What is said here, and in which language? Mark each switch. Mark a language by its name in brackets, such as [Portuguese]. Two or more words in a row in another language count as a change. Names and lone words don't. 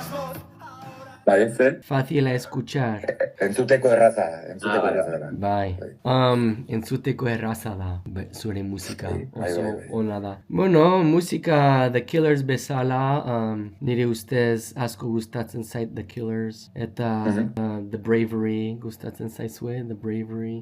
[Basque] Bai, zer? [Spanish] Fácil de escuchar. [Basque] Entzuteko erraza da. Bai. Entzuteko erraza da, zure musika. Oso ona da. Bueno, musika The Killers bezala, nire ustez asko gustatzen zait The Killers. Eta The Bravery gustatzen zaizue, The Bravery.